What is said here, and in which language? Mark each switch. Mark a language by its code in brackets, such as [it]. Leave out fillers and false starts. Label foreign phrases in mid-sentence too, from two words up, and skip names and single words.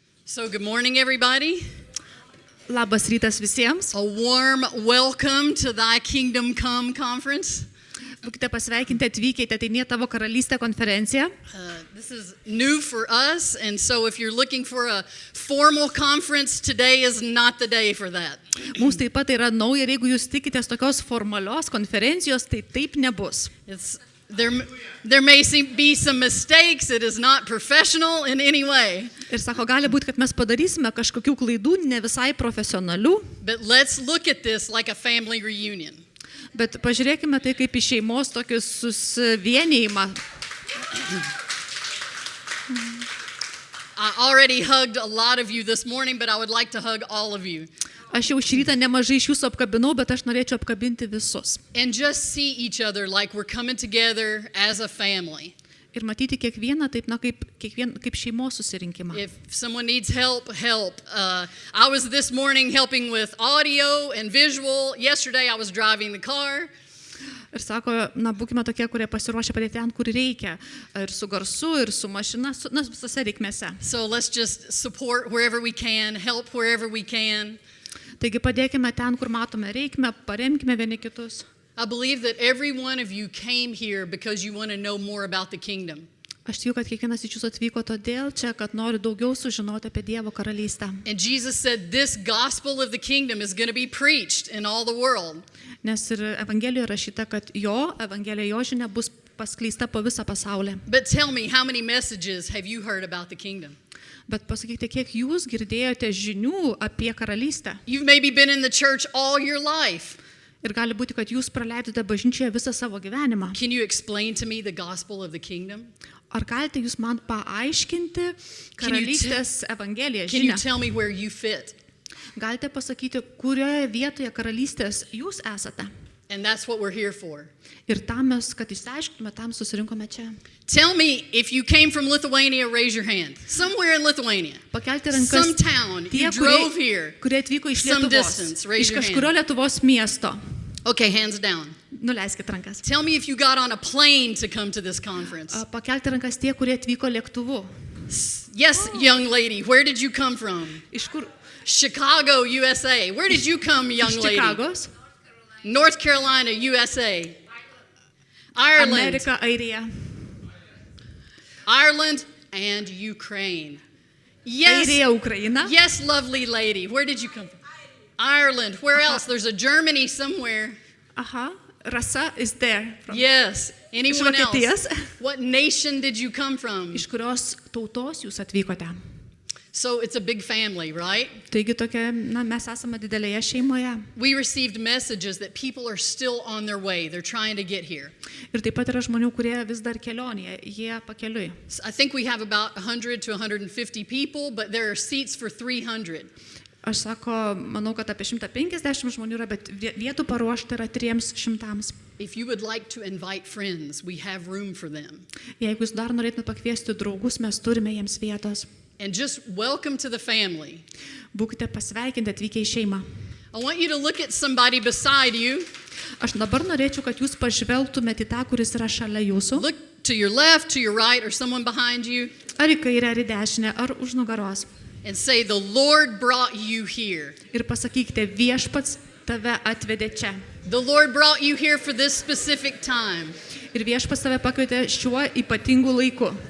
[en] So good morning, everybody. [lt] Labas rytas visiems. [en] A warm welcome to Thy Kingdom Come conference. [lt] Būkite pasveikinti atvykę į Tebūnie tavo karalystė konferenciją. [en] This is new for us, and so if you're looking for a formal conference, today is not the day for that. [lt] Mums taip pat yra nauja ir jeigu jūs tikitės tokios formalios konferencijos, tai taip nebus. [en] There may be some mistakes. It is not professional in any way. [lt] Ir sako, gali būti, kad mes padarysime kažkokių klaidų, ne visai profesionalių. [en] But let's look at this like a family reunion. [lt] Bet pažiūrėkime tai kaip į šeimos tokį susivienijimą. [en] I already hugged a lot of you this morning, but I would like to hug all of you. [lt] Aš jau šį rytą nemažai iš jūsų apkabinau, bet aš norėčiau apkabinti visus. [en] And just see each other like we're coming together as a family. [lt] Ir matyti kiekvieną taip, kaip šeimos susirinkimą. [en] If someone needs help. I was this morning helping with audio and visual. Yesterday I was driving the car. [lt] Ir sako, būkime tokie, kurie pasiruošia padėti ten, kur reikia. Ir su garsu, ir su mašina, visose reikmėse. [en] So let's just support wherever we can, help wherever we can. [lt] Taigi padėkime ten, kur matome reikmę, paremkime vieni kitus. [en] I believe that every one of you came here because you want to know more about the kingdom. [lt] Aš tikiu, kad kiekvienas iš jūsų atvyko todėl čia, kad nori daugiau sužinoti apie Dievo karalystę. [en] And Jesus said this gospel of the kingdom is going to be preached in all the world. [lt] Nes ir Evangelijoje rašyta, kad Evangelija, jo žinia bus paskleista po visą pasaulį. [en] But tell me, how many messages have you heard about the kingdom? [lt] Bet pasakykite, kiek jūs girdėjote žinių apie karalystę? [en] You've maybe been in the church all your life. [lt] Ir gali būti, kad jūs praleidote bažnyčioje visą savo gyvenimą. [en] Can you explain to me the gospel of the kingdom? [lt] Ar galite jūs man paaiškinti karalystės Evangeliją [en] Can you [lt] žinią? [en] tell me where you fit? [lt] Galite pasakyti, kurioje vietoje karalystės jūs esate? [en] And that's what we're here for. [lt] Ir tam mes, kad išsiaiškintume, tam susirinkome čia. [en] Tell me, if you came from Lithuania, raise your hand. Somewhere in Lithuania. [lt] Pakelti rankas [en] Some town. [lt] tie, [en] You drove here. [lt] kurie atvyko iš [en] Some [lt] Lietuvos, [en] distance. Raise [lt] iš [en] your [lt] kažkurio [en] hand. [lt] Lietuvos miesto. [en] Okay, hands down. [lt] Nuleiskit rankas. [en] Tell me if you got on a plane to come to this conference. [lt] Pakelti rankas tie, kurie atvyko lėktuvu. [en] Yes, young lady, where did you come from? [lt] Iš kur? [en] Chicago, USA. Where did you come, young [lt] Iš [en] lady? [lt] Čikagos, [en] North Carolina, USA. Ireland. [lt] Amerika, Airija. [en] Ireland and Ukraine. Yes. [lt] Airija, Ukraina. [en] Yes, lovely lady. Where did you come from? Ireland. Where else? There's a Germany somewhere. Aha, Rasa is there. Yes. Anyone [lt] Iš Vokietijos. [en] else? What nation did you come from? [lt] Iš kurios tautos jūs atvykote? [en] So it's a big family, right? [lt] Taigi tokia, mes esame didelėje šeimoje. [en] We received messages that people are still on their way. They're trying to get here. [lt] Ir taip pat yra žmonių, kurie vis dar kelionėje, jie pakeliui. [en] So I think we have about 100 to 150 people, but there are seats for 300. [lt] Aš manau, kad apie 150 žmonių yra, bet vietų paruošta yra 300. [en] If you would like to invite friends, we have room for them. [lt] Jeigu jūs dar norėtumėte pakviesti draugus, mes turime jiems vietos. [en] And just welcome to the family. [lt] Būkite pasveikinti atvykę į šeimą. [en] I want you to look at somebody beside you. [lt] Aš dabar norėčiau, kad jūs pažvelgtumėte į tą, kuris yra šalia jūsų. [en] Look to your left, to your right, or someone behind you. [lt] Ar į kairę, ar į dešinę, ar už nugaros. [en] And say, the Lord brought you here. [lt] Ir pasakykite, viešpats tave atvedė čia. [en] The Lord brought you here for this specific time. [lt] Ir viešpats tave pakvietė šiuo ypatingu laiku.